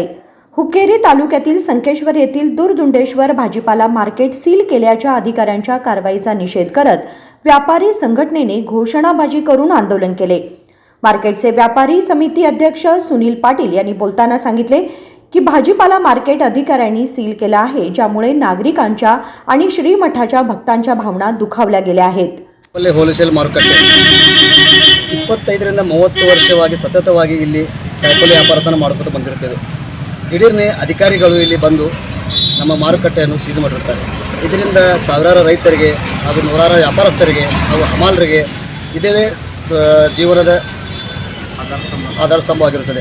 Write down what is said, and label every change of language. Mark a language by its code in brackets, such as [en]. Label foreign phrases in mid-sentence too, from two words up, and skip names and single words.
[mr] हुक्केरी तालुक्यातील संकेश्वर येथील दुर्दुंडेश्वर भाजीपाला मार्केट सील केल्याच्या अधिकाऱ्यांच्या कारवाईचा निषेध करत व्यापारी संघटनेने घोषणाबाजी करून आंदोलन केले। मार्केटचे व्यापारी समिती अध्यक्ष सुनील पाटील यांनी बोलताना सांगितले की भाजीपाला मार्केट अधिकाऱ्यांनी सील केला आहे, ज्यामुळे नागरिकांच्या आणि श्रीमठाच्या भक्तांच्या भावना दुखावल्या गेल्या आहेत। [kn] ಹೋಲ್ಸೇಲ್ ಮಾರುಕಟ್ಟೆ 25 ರಿಂದ 30 ವರ್ಷವಾಗಿ ಸತತವಾಗಿ ಇಲ್ಲಿ ಕಾಯಿಪಲ್ಯ ವ್ಯಾಪಾರವನ್ನು ಮಾಡಿಕೊಂಡು ಬಂದಿರುತ್ತೇವೆ। ದಿಢೀರ್ನೆ ಅಧಿಕಾರಿಗಳು ಇಲ್ಲಿ ಬಂದು ನಮ್ಮ ಮಾರುಕಟ್ಟೆಯನ್ನು ಸೀಜ್ ಮಾಡಿರುತ್ತಾರೆ। ಇದರಿಂದ ಸಾವಿರಾರು ರೈತರಿಗೆ ಹಾಗೂ ನೂರಾರು ವ್ಯಾಪಾರಸ್ಥರಿಗೆ ಹಾಗೂ ಹಮಾಲರಿಗೆ ಇದೇ ಜೀವನದ ಆಧಾರ ಸ್ತಂಭವಾಗಿರುತ್ತದೆ।